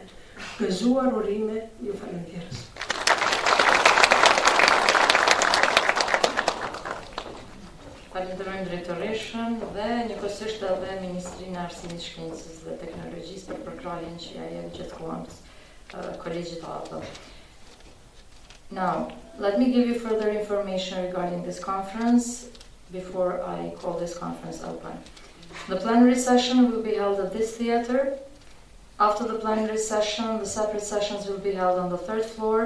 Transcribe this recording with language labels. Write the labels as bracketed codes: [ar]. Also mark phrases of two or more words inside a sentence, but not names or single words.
[sq] Gëzuar urime, ju falenderoj. Falenderojmë drejtoreshën dhe njëkohësisht edhe Ministrinë e Arsimit, Shkencës dhe Teknologjisë për përkrahjen që ja jep gjithkohës Kolegjit atë. [en] Now, let me give you further information regarding this conference before I call this conference open. The plenary session will be held at this theater. After the plenary session, the separate sessions will be held on the third floor.